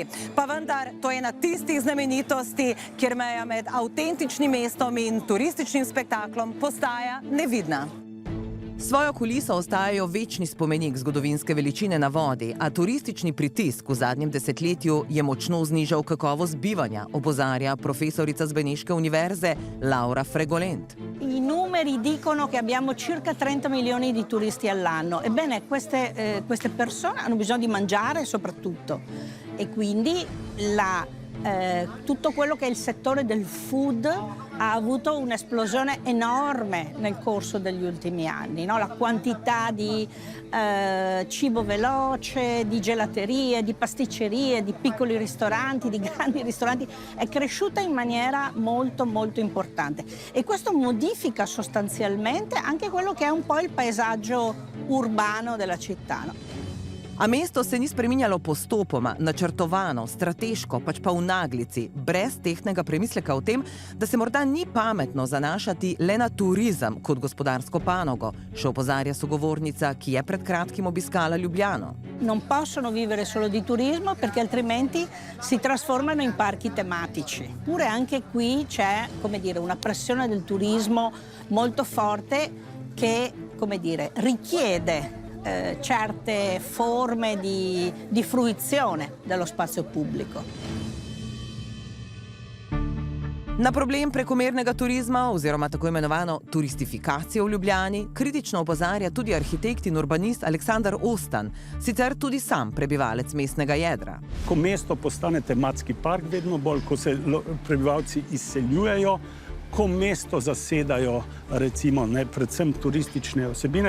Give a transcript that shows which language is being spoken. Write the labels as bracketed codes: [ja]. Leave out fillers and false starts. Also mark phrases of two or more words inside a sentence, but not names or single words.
[sl] Pa vendar, to je ena tistih znamenitosti, kjer meja med avtentičnim mestom in turističnim spektaklom postaja nevidna. Svojo kuliso ostajajo večni spomenik zgodovinske veličine na vodi, a turistični pritisk v zadnjem desetletju je močno znižal kakovost bivanja, opozarja profesorica z Beneške univerze Laura Fregolent. [it] I numeri dicono che abbiamo circa 30 milioni di turisti all'anno. Ebbene, queste persone hanno bisogno di mangiare soprattutto e quindi tutto quello che è il settore del food ha avuto un'esplosione enorme nel corso degli ultimi anni, no? La quantità di cibo veloce, di gelaterie, di pasticcerie, di piccoli ristoranti, di grandi ristoranti è cresciuta in maniera molto molto importante e questo modifica sostanzialmente anche quello che è un po' il paesaggio urbano della città, no? [sl] A mesto se ni spreminjalo postopoma, načrtovano, strateško, pač pa v naglici, brez tehtnega premisleka o tem, da se morda ni pametno zanašati le na turizem kot gospodarsko panogo, še opozarja sogovornica, ki je pred kratkim obiskala Ljubljano. [it] Non possono vivere solo di turismo perché altrimenti si trasformano in parchi tematici. Pure anche qui c'è, come dire, una pressione del turismo molto forte che, come dire, richiede certe forme di fruizione dello spazio pubblico. [sl] Na problem prekomernega turizma oziroma tako imenovano turistifikacijo v Ljubljani kritično opozarja tudi arhitekt in urbanist Aleksandar Ostan, sicer tudi sam prebivalec mestnega jedra. Ko mesto postane tematski park, vedno bolj, ko se prebivalci izseljujejo, ko mesto zasedajo recimo predvsem turistične osebine.